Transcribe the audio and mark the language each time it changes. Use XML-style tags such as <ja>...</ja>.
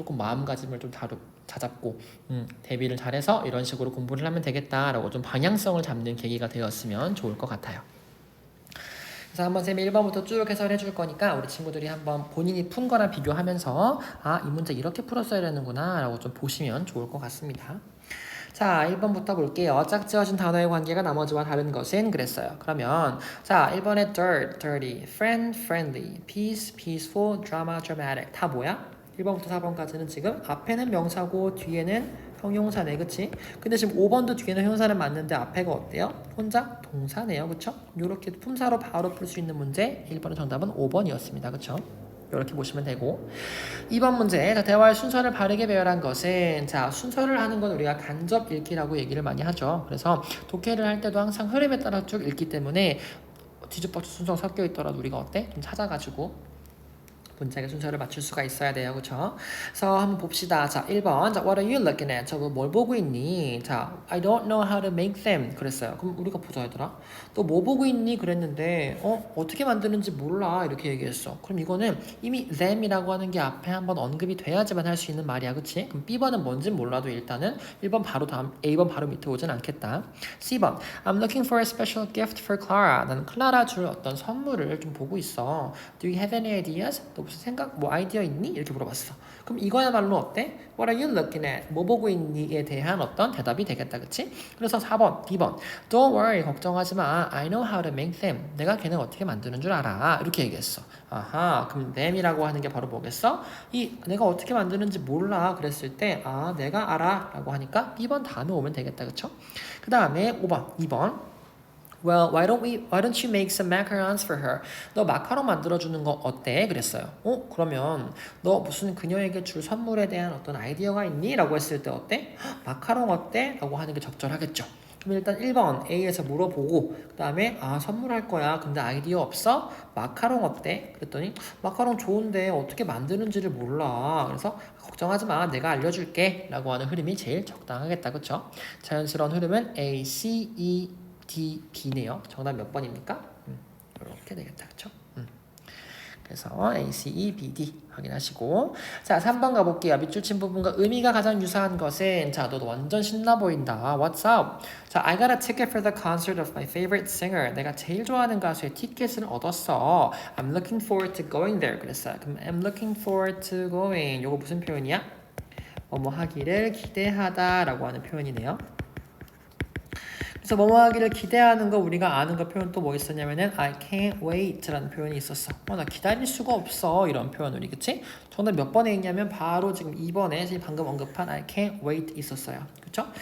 <ko>조금 마음가짐을 좀 다잡고 대비를 잘해서 이런 식으로 공부를 하면 되겠다라고 좀 방향성을 잡는 계기가 되었으면 좋을 것 같아요. 그래서 한번 쌤이 1번부터 쭉 해설해 줄 거니까 우리 친구들이 한번 본인이 푼 거랑 비교하면서 아, 이 문제 이렇게 풀었어야 되는구나 라고 좀 보시면 좋을 것 같습니다. 자, 1번부터 볼게요. 짝지어진 단어의 관계가 나머지와 다른 것은 그랬어요. 그러면 자, 1번에</ko> <en>dirt, dirty, friend, friendly, peace, peaceful, drama, dramatic</en> <ko>다 뭐야? 1번부터 4번까지는 지금 앞에는 명사고 뒤에는 형용사네, 그치? 근데 지금 5번도 뒤에는 형용사는 맞는데 앞에가 어때요? 혼자 동사네요, 그쵸? 요렇게 품사로 바로 풀 수 있는 문제 1번의 정답은 5번이었습니다, 그쵸? 이렇게 보시면 되고 2번 문제 자, 대화의 순서를 바르게 배열한 것은 자 순서를 하는 건 우리가 간접 읽기라고 얘기를 많이 하죠. 그래서 독해를 할 때도 항상 흐름에 따라 쭉 읽기 때문에 뒤죽박죽 순서가 섞여 있더라도 우리가 어때? 좀 찾아가지고 문장의 순서를 맞출 수가 있어야 돼요. 그쵸? 그래서 한번 봅시다. 자, 1번.</ko> <en>자, what are you looking at?</en> <ko>저거 뭘 보고 있니?</ko> <en>자, I don't know how to make them.</en> <ko>그랬어요. 그럼 우리가 보자, 얘들아. 너 뭐 보고 있니? 그랬는데, 어떻게 만드는지 몰라. 이렇게 얘기했어. 그럼 이거는 이미 them이라고 하는 게 앞에 한번 언급이 돼야지만 할 수 있는 말이야. 그치? 그럼 B번은 뭔진 몰라도 일단은 1번 바로 다음, A번 바로 밑에 오진 않겠다. C번.</ko> <en>I'm looking for a special gift for Clara.</en> <ko>나는 클라라 줄 어떤 선물을 좀 보고 있어.</ko> <en>Do you have any ideas?</en> <ko>너 무슨 생각, 뭐 아이디어 있니? 이렇게 물어봤어. 그럼 이거야말로 어때?</ko> <en>What are you looking at?</en> <ko>뭐 보고 있니?에 대한 어떤 대답이 되겠다, 그치? 그래서 4번, D번.</ko> <en>Don't worry,</en> <ko>걱정하지 마.</ko> <en>I know how to make them.</en> <ko>내가 걔네 어떻게 만드는 줄 알아. 이렇게 얘기했어. 아하, 그럼 them이라고 하는 게 바로 뭐겠어? 이 내가 어떻게 만드는지 몰라. 그랬을 때, 아, 내가 알아. 라고 하니까 B번 다음에 오면 되겠다, 그쵸? 그 다음에 5번, 2번.</ko> <en>Well, why don't you make some macarons for her?</en> <ko>너 마카롱 만들어주는 거 어때? 그랬어요. 그러면 너 무슨 그녀에게 줄 선물에 대한 어떤 아이디어가 있니? 라고 했을 때 어때? 마카롱 어때? 라고 하는 게 적절하겠죠. 그럼 일단 1번 A에서 물어보고 그 다음에 아 선물할 거야. 근데 아이디어 없어? 마카롱 어때? 그랬더니 마카롱 좋은데 어떻게 만드는지를 몰라. 그래서 걱정하지 마. 내가 알려줄게. 라고 하는 흐름이 제일 적당하겠다. 그쵸? 자연스러운 흐름은 A, C, E, D, B네요. 정답 몇 번입니까? 이렇게 되겠다. 그쵸? 그래서 A, C, E, B, D 확인하시고 자 3번 가볼게요. 밑줄 친 부분과 의미가 가장 유사한 것은 자 너 완전 신나 보인다.</ko> <en>What's up? 자 I got a ticket for the concert of my favorite singer.</en> <ko>내가 제일 좋아하는 가수의 티켓을 얻었어.</ko> <en>I'm looking forward to going there.</en> <ko>그랬어요.</ko> <en>그럼 I'm looking forward to going.</en> <ko>요거 무슨 표현이야? 뭐뭐 하기를 기대하다 라고 하는 표현이네요. 그래서 뭐뭐 하기를 기대하는 거 우리가 아는 거 표현 또 뭐 있었냐면은</ko> <en>I can't wait</en> <ko>라는 표현이 있었어. 나 기다릴 수가 없어 이런 표현 우리 그치? 정답 몇 번에 있냐면 바로 지금 2번에 지금 방금 언급한</ko> <en>I can't wait</en> <ko>있었어요. 그쵸?</ko>